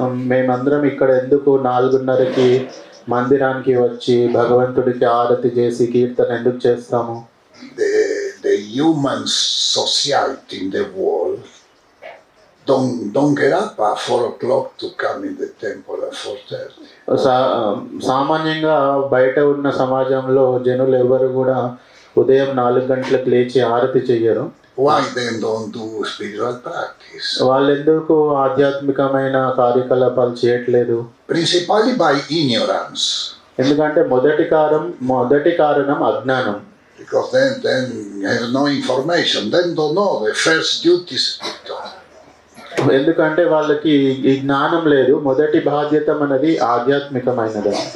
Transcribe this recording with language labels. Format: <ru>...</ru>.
<te>మేమందరం ఇక్కడ ఎందుకు 4:30కి మందిరానికి వచ్చి భగవంతుడికి ఆరతి చేసి కీర్తన ఎందుకు చేస్తాము?</te> <en>The human society in the world don't get up at 4 o'clock to come in the temple at 4:30.</en> <te>సామాన్యంగా బయట ఉన్న సమాజంలో జనులు ఎవరు కూడా ఉదయం 4 గంటలకు లేచి ఆరతి చెయ్యరు.</te> <en>Why they don't do spiritual practice?</en> <te>వాళ్ళు ఎందుకు ఆధ్యాత్మికమైన కార్యకలాపాలు చేయట్లేదు?</te> <en>Principally by ignorance.</en> <te>ఎందుకంటే మొదటి కారణం అజ్ఞానం.</te> <en>Because then have no information. Then don't know the first duty is spiritual.</en> <te>ఎందుకంటే వాళ్ళకి ఈ జ్ఞానం లేదు. మొదటి బాధ్యత మనది ఆధ్యాత్మికమైనది.</te>